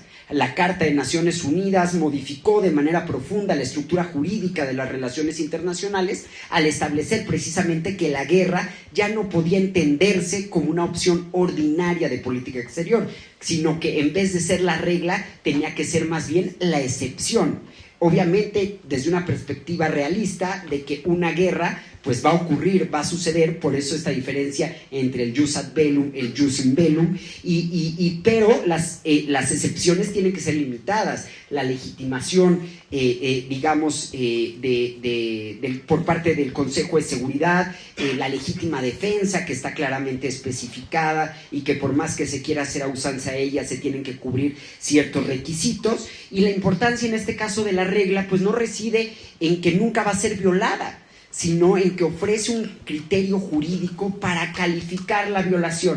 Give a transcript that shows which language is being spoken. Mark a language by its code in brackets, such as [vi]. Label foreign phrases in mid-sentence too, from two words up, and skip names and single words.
[es] La Carta de Naciones Unidas modificó de manera profunda la estructura jurídica de las relaciones internacionales al establecer precisamente que la guerra ya no podía entenderse como una opción ordinaria de política exterior, sino que en vez de ser la regla tenía que ser más bien la excepción. Obviamente desde una perspectiva realista de que una guerra pues va a ocurrir, va a suceder, por eso esta diferencia entre el [la] jus ad bellum, [es] el [la] jus in bellum, [es] pero las excepciones tienen que ser limitadas. La legitimación, por parte del Consejo de Seguridad, la legítima defensa que está claramente especificada y que por más que se quiera hacer a usanza a ella, se tienen que cubrir ciertos requisitos, y la importancia en este caso de la regla pues no reside en que nunca va a ser violada, sino en que ofrece un criterio jurídico para calificar la violación.